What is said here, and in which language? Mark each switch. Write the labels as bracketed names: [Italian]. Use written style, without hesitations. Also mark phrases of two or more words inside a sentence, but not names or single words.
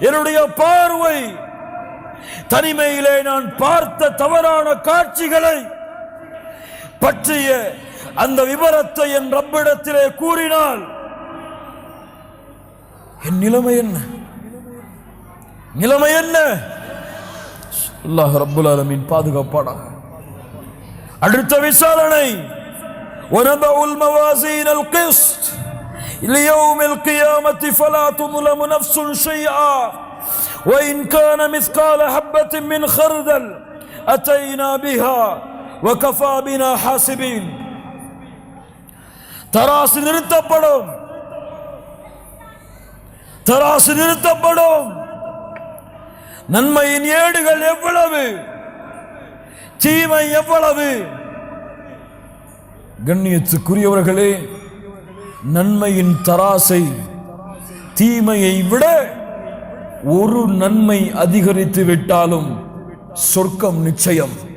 [Tamil] என்னுடைய பார்வை தனிமையிலே நான் பார்த்த தவறான காட்சிகளை பற்றிய அந்த விவரத்தை என் ரப்பிடத்திலே கூறினால் என் நிலைமை என்ன? நிலைமை என்ன? [Arabic] الله رب العالمين [Tamil] பாதுகாப்பானாக. அடுத்த விசாரணை [Arabic] وَنَضَعُ الْمَوَازِينَ الْقِسْطَ لِيَوْمِ الْقِيَامَةِ فَلَا تُظْلَمُ نَفْسٌ شَيْئًا وَإِنْ كَانَ مِثْقَالَ حَبَّةٍ مِّنْ خَرْدَلٍ أَتَيْنَا بِهَا وَكَفَى بِنَا حَاسِبِينَ. [Tamil] தராசு நிறுத்தப்படும், தராசு நிறுத்தப்படும். நன்மையின் ஏடுகள் எவ்வளவு, தீமை எவ்வளவு? கண்ணியத்துக்குரியவர்களே, நன்மையின் தராசை தீமையை விட ஒரு நன்மை அதிகரித்து விட்டாலும் சொர்க்கம் நிச்சயம்.